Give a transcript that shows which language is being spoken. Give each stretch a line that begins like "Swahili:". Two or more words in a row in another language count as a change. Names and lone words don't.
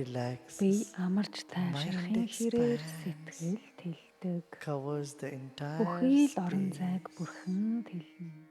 English: relaxes,
Mongolian: амарч тайвширхын хэрээр
English: expands.
Mongolian: сэтгэл тэлдэг.
English: covers the entire
Mongolian: Бүхий л орон зайг
English: space.
Mongolian: бүрхэн тэлнэ.